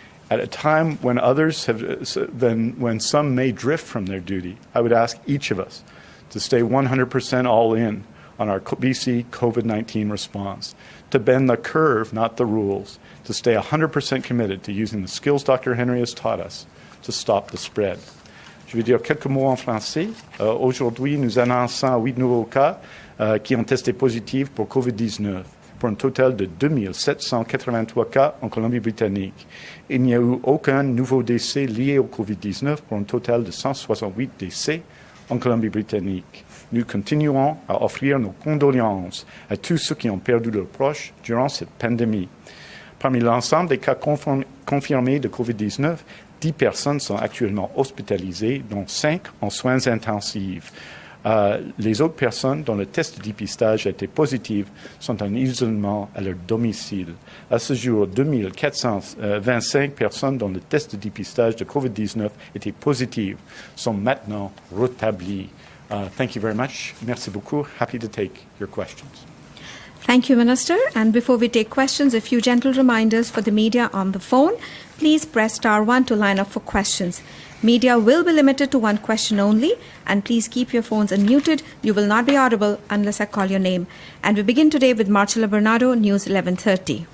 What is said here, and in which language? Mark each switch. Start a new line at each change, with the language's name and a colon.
English: At a time when when some may drift from their duty, I would ask each of us to stay 100% all in on our BC COVID-19 response, to bend the curve, not the rules, to stay 100% committed to using the skills Dr. Henry has taught us to stop the spread.
French: Je vais dire quelques mots en français. Aujourd'hui, nous annonçons 8 nouveaux cas qui ont testé positifs pour COVID-19, pour un total de 2783 cas en Colombie-Britannique. Il n'y a eu aucun nouveau décès lié au COVID-19 pour un total de 168 décès en Colombie-Britannique. Nous continuons à offrir nos condoléances à tous ceux qui ont perdu leurs proches durant cette pandémie. Parmi l'ensemble des cas confirmés de COVID-19, 10 personnes sont actuellement hospitalisées, dont 5 en soins intensifs. Les autres personnes dont le test de dépistage a été positif sont en isolement à leur domicile. À ce jour, 2425 personnes dont le test de dépistage de COVID-19 était positif sont maintenant rétablies.
English: Thank you very much.
French: Merci beaucoup.
English: Happy to take your questions. Thank you, Minister. And before we take questions, a few gentle reminders for the media on the phone. Please press *1 to line up for questions. Media will be limited to one question only, and please keep your phones unmuted. You will not be audible unless I call your name. And we begin today with Marcella Bernardo, News 1130.